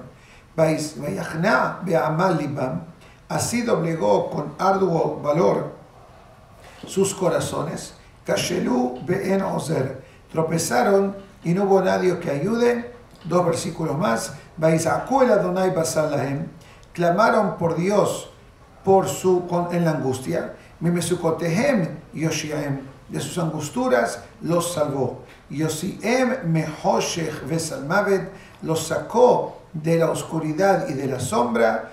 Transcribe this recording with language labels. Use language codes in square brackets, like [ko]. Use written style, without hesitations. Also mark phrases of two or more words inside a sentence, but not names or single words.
[he] Vayachna be'amal libam, [es] así doblegó con arduo valor sus corazones. [he] Kashelu be'en ozer, [es] tropezaron y no hubo nadie que ayude. 2 versículos más. [he] Vaizaku el Adonai basar lahem, [es] clamaron por Dios en la angustia. [he] Mimesukotehem yoshiahem, [es] de sus angustias los salvó. [he] Yosiem mehoshech vesalmavet, [es] los sacó de la oscuridad y de la sombra.